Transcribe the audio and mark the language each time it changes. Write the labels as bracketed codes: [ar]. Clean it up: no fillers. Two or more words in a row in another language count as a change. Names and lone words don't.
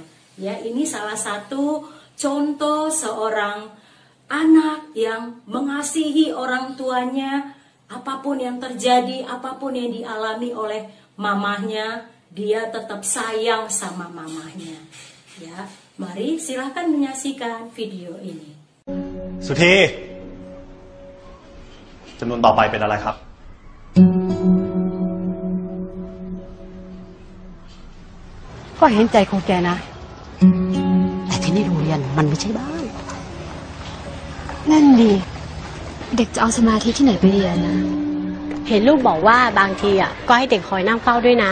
[id] Ya, ini salah satu contoh seorang anak yang mengasihi orang tuanya. Apapun yang terjadi, apapun yang dialami oleh mamahnya, dia tetap sayang sama mamahnya. Ya, mari silahkan menyaksikan video ini. [th] สุธีจำนวนต่อไปเป็นอะไรครับ ก็เห็นใจของแกนะแต่ที่นี่โรงเรียนมันไม่ใช่บ้านนั่นดิเด็กจะเอาสมาธิที่ไหนไปเรียนนะเห็นลูกบอกว่าบางทีอ่ะก็ให้เด็กคอยนั่งเฝ้าด้วยนะ